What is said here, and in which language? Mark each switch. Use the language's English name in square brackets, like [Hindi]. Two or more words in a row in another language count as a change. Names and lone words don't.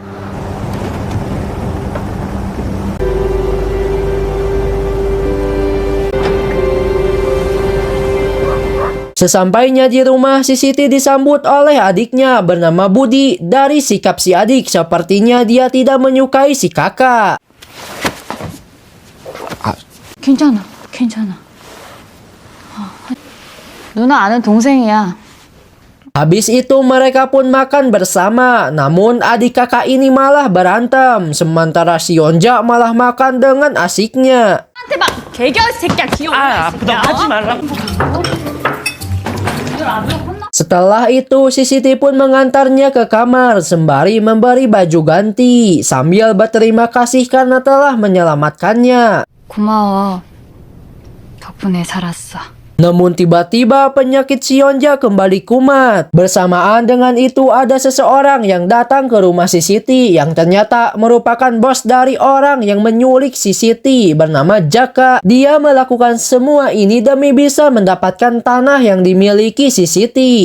[Indonesian] Sesampainya di rumah, si Siti disambut oleh adiknya bernama Budi. Dari sikap si adik, sepertinya dia tidak menyukai si kakak. [Korean] 괜찮아, 괜찮아. 누나 아는 동생이야. [Indonesian] Habis itu mereka pun makan bersama. Namun adik kakak ini malah berantem, sementara si Yonja malah makan dengan asiknya. [Korean] 한테 막 개겨 새끼야 귀여워. 아프다 하지 말라고. [Indonesian] Setelah itu, si Siti pun mengantarnya ke kamar sembari memberi baju ganti sambil berterima kasih karena telah menyelamatkannya. [Korean] 고마워. 덕분에 살았어. [Indonesian] Namun tiba-tiba penyakit si Yonja kembali kumat. Bersamaan dengan itu ada seseorang yang datang ke rumah si Siti yang ternyata merupakan bos dari orang yang menyulik si Siti bernama Jaka. Dia melakukan semua ini demi bisa mendapatkan tanah yang dimiliki si Siti.